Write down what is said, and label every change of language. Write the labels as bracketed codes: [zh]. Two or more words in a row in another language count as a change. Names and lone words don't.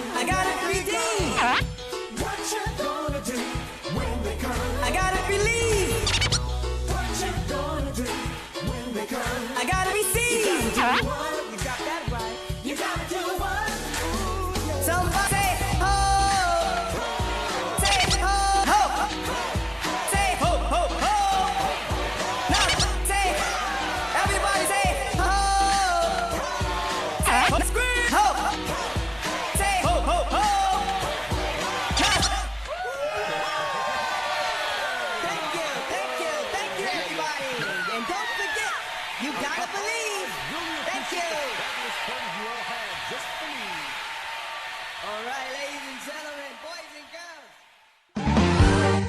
[en] I gotta redeem. What you gonna do when they come? I gotta believe. What you gonna do when they come? I gotta receive. What? You got that right. You gotta do what? Somebody say ho. Say ho, ho. Say ho, ho, ho. Now say, everybody say ho. Say ho, scream ho. Say ho, ho, ho. Now. Thank you, everybody. And don't forget, you gotta believe. Thank you. All right, ladies and gentlemen, boys and girls.